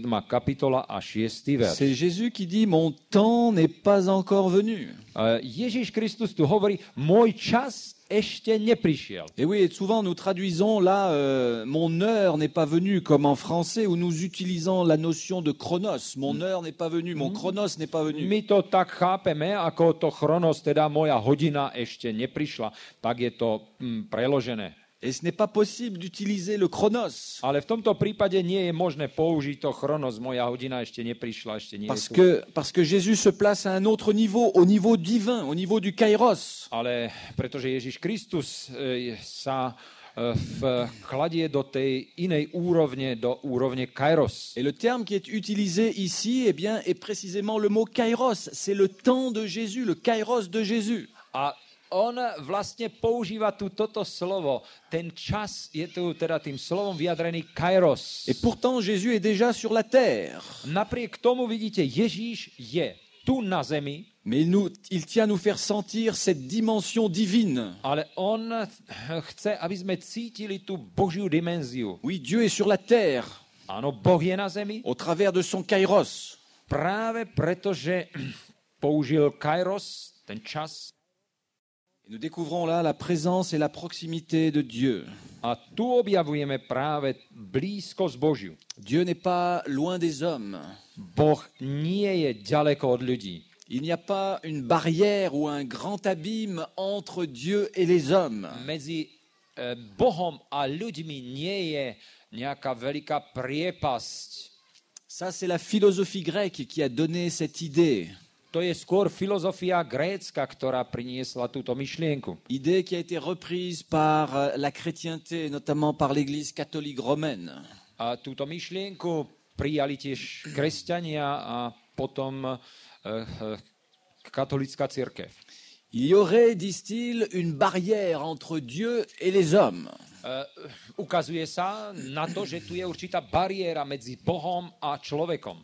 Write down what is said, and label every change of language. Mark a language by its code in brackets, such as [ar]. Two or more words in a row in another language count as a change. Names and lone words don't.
[sk] kapitola a 6. verš. [fr] C'est Jésus qui dit « Mon temps n'est pas encore venu [sk] Ježiš Kristus tu hovorí, môj čas ešte neprišiel. ». [fr] Et oui, et souvent nous traduisons là « Mon heure n'est pas venue » comme en français où nous utilisons la notion de chronos. « Mon heure n'est pas venue »,« Mon chronos n'est pas venu ». [sk] My to tak chápeme, ako to chronos, teda moja hodina ešte neprišla, tak je to preložené. [fr] Et ce n'est pas possible d'utiliser le chronos [sk] Ale v tomto prípade nie je možné použiť to chronos, moja hodina ešte neprišla, ešte nie je tu. [fr] parce que Jésus se place à un autre niveau, au niveau divin, au niveau du kairos. [sk] Ale pretože Ježiš Kristus sa kladie do tej inej úrovne, do úrovne kairos. [fr] Et le terme qui est utilisé ici, eh bien, est précisément le mot kairos. C'est le temps de Jésus, le kairos de Jésus. [sk] A on vlastne používa tu toto slovo. Ten čas je tu teda tým slovom vyjadrený kairos. [fr] Et pourtant, Jésus est déjà sur la terre. [sk] Napriek tomu vidíte, Ježíš je tu na zemi, [fr] Mais il tient à nous faire sentir cette dimension divine. [sk] ale on chce, aby sme cítili tú Božiu dimenziu. [fr] Oui, Dieu est sur la terre, [sk] Áno, Boh je na zemi, [fr] au travers de son kairos. [sk] práve preto, že použil kairos, ten čas. [fr] Et nous découvrons là la présence et la proximité de Dieu. [sk] A tu objavujeme práve blízkosť Božiu. [fr] Dieu n'est pas loin des hommes. [sk] Boh nie je ďaleko od ľudí. [fr] Il n'y a pas une barrière ou un grand abîme entre Dieu et les hommes. [sk] Medzi Bohom a ľuďmi nie je nejaká veľká priepasť. [fr] Ça, c'est la philosophie grecque qui a donné cette idée. [sk] To je skôr filozofia grécka, ktorá priniesla túto myšlienku. [fr] Idée qui a été reprise par la chrétienté, notamment par l'Église catholique romaine. [sk] A túto myšlienku prijali tiež kresťania a potom katolická cirkev. [fr] Il y aurait, disent-ils, une barrière entre Dieu et les hommes. [sk] Ukazuje sa na to, že tu je určitá bariéra medzi Bohom a človekom.